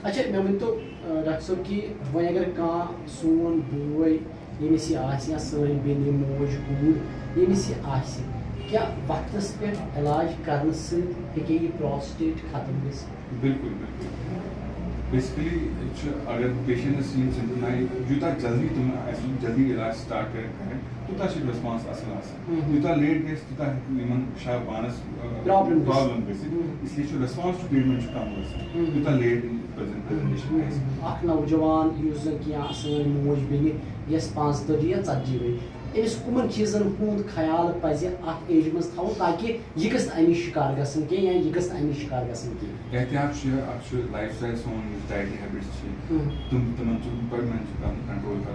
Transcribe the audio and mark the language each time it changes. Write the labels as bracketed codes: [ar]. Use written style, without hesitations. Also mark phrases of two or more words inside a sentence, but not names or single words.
[ks] اچھا مےٚ ؤنۍتو ڈاکٹر صٲب کہِ وۄنۍ اگر کانٛہہ سون بوے ییٚمِس یہِ آسہِ یا سٲنۍ بیٚنہِ موج کوٗر ییٚمِس یہِ آسہِ, کیٛاہ وقتس پٮ۪ٹھ علاج کرنہٕ سۭتۍ ہیٚکہِ یہِ پراسٹیٹ ختم گٔژھِتھ؟ بالکل بیسکلی چھُ اگر پیشنٹس یِم سمپٹم آیہِ, یوٗتاہ جلدی تِم اَسہِ جلدی علاج سٹارٹ کرن تیوٗتاہ چھُ ریسپانس اصل آسان. یوٗتاہ لیٹ گژھِ تیوٗتاہ ہیٚکہِ یِمن پیشاب بانس پرابلم گٔژھِتھ. اس لیے چھُ [en] response to treatment [ks] چھُ کم گژھان یوٗتاہ [en] late presentation [ks] گژھِ. اکھ نوجوان یُس زن کہِ یا سٲنۍ موج بیٚنہِ یۄس 35 یا 40 ؤری, أمِس کُمن چیٖزن ہُنٛد خیال پزِ اتھ ایجہِ منٛز تھاوُن تاکہِ یہِ گژھِ نہٕ اَمہِ شِکار گژھُن کینٛہہ یا یہِ گژھِ نہٕ اَمہِ شِکار گژھُن کینٛہہ؟ احتیاط چھُ, اکھ چھُ [en] lifestyle [ks] سون یُس [en] dietary habits [ks] چھِ تِمن چھُ گۄڈٕنیتھ چھُ کنٹرول کرُن.